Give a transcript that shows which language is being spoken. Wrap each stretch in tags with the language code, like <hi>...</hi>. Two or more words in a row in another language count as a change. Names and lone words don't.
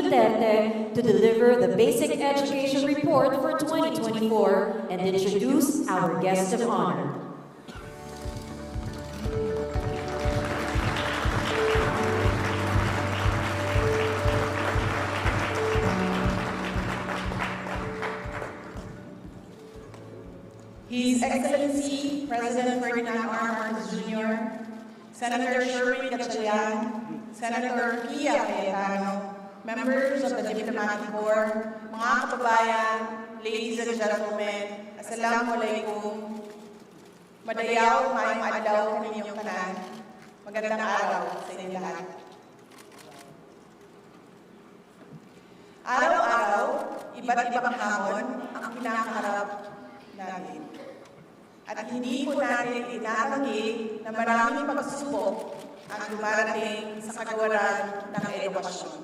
<en>Duterte, to deliver the Basic Education Report for 2024 and introduce our guest of honor. His Excellency President Ferdinand R. Marcos Jr., Senator Sherwin Gatchalian, Senator Pia Cayetano, members of the Diplomatic Corps,</en> <tl>mga kababayan,</tl> <en>ladies and gentlemen, Assalamualaikum.</en> <ceb>Madayaw, mayong adlaw kaninyong tanan.</ceb> <tl>Magandang araw sa inyong lahat. Araw-araw, iba't ibang hamon ang kinakaharap natin. At hindi po natin itatanggi na maraming pagsubok ang dumarating sa kagawaran ng edukasyon.</tl>